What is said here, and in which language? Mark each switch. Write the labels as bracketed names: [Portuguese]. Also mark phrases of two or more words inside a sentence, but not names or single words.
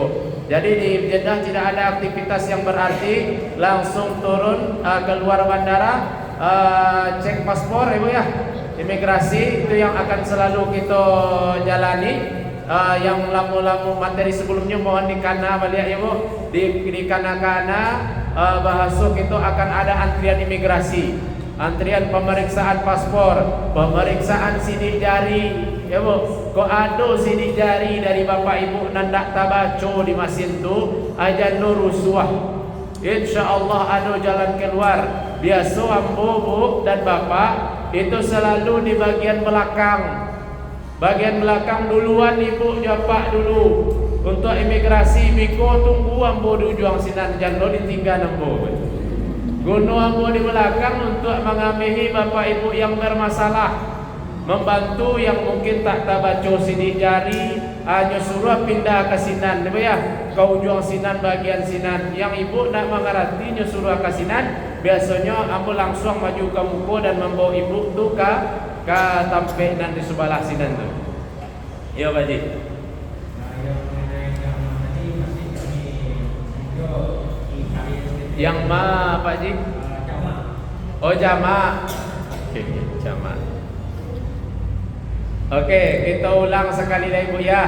[Indonesian] Jadi di Jeddah tidak ada aktivitas yang berarti, langsung turun keluar bandara, cek paspor Ibu ya, imigrasi itu yang akan selalu kita jalani. Yang lamu-lamu materi sebelumnya mohon dikana balik ya Bu, di kana-kana bahasa itu akan ada antrian imigrasi, antrian pemeriksaan paspor, pemeriksaan sidik jari ya Bu. [Minangkabau] Kok ada sidik jari dari Bapak Ibu nandak tabaco di mesin tu aja no rusuah, insyaallah ada jalan keluar. [Indonesian] Biasa ambo Bu dan Bapak itu selalu di bagian belakang. Bagian belakang duluan, Ibu Bapak dulu. [Minangkabau] Untuk imigrasi Biko tunggu ambo di ujung sinan janlo ditinggal ambo. [Indonesian] Gono ambo di belakang untuk mengamihi Bapak Ibu yang bermasalah, membantu yang mungkin tak tabaco sidik jari, hanya suruh pindah ke sinan ya, ke ujung sinan bagian sinan. Yang Ibu nak mengerti nyuruh ke sinan, biasanya ambo langsung maju ke muka dan membawa Ibu tu ke tampek nan di sebelah sinan tu. Ya Pak Haji. Yang ma Pak Haji? Oh jama'. Oke, jama'. Oke, kita ulang sekali lagi Bu ya.